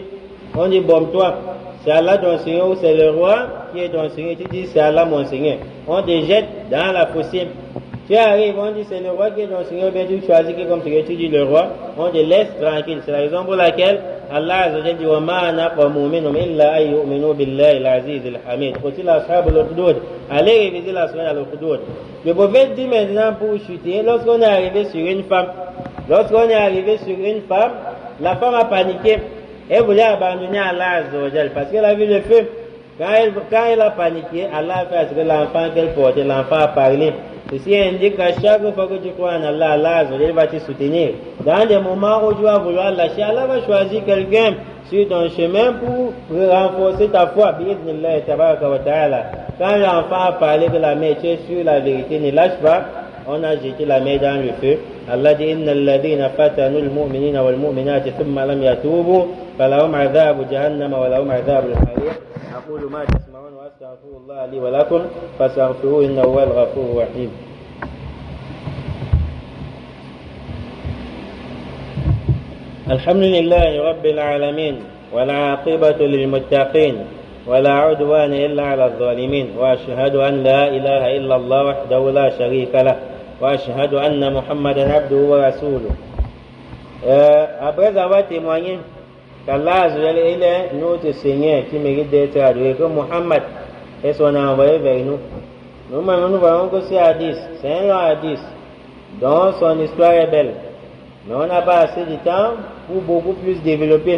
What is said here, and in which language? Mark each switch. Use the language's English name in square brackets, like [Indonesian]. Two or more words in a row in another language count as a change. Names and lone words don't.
[French] On dit bon toi, c'est Allah ton Seigneur ou c'est le roi qui est ton Seigneur. Tu dis c'est Allah mon Seigneur. On te jette dans la fossé. Tu arrives, on dit c'est le roi qui est ton Seigneur, bien tu choisis qui comme Seigneur, tu dis le roi, on te laisse tranquille. C'est la raison pour laquelle [Arabic] الله عز وجل [French] dit [Arabic] وما نقموا منهم إلا أن يؤمنوا بالله العزيز الحميد. قتل أصحاب الأخدود. [French] Allez réviser la soirée à l'ukhdud. Le prophète dit maintenant pour chuter, lorsqu'on est arrivé sur une femme, la femme a paniqué. Elle voulait abandonner [Arabic] الله عز وجل [French] parce qu'elle a vu le feu. Quand elle a paniqué, Allah a fait à ce que l'enfant qu'elle portait, l'enfant a parlé. Ceci indique qu'à chaque fois que tu crois en Allah, [Arabic] الله عز وجل [French] va te soutenir. Dans des moments où tu vas vouloir lâcher, Allah va choisir quelqu'un sur ton chemin pour renforcer ta foi. [Arabic] بإذن الله تبارك وتعالى. [French] Quand l'enfant a parlé de la mère, tu es sur la vérité, ne lâche pas. On a jeté la mère dans le feu. Allah dit [Arabic] إن الذين فتنوا المؤمنين والمؤمنات ثم لم يتوبوا فلهم عذاب جهنم ولهم عذاب الحريق. أقول ما تسمعون وأستغفر الله لي ولكم فاستغفروه إنه هو الغفور الرحيم. الحمد لله رب العالمين والعاقبة للمتقين ولا عدوان إلا على الظالمين وأشهد أن لا إله إلا الله وحده لا شريك له وأشهد أن محمدا عبده ورسوله. [French] Après avoir témoigné qu'Allah est notre Seigneur qui mérite d'être adoré, que Muhammad est son envoyé vers nous. Nous voyons que c'est hadith, c'est un long hadith dont son histoire est belle. Mais on n'a pas assez de temps pour beaucoup plus développer.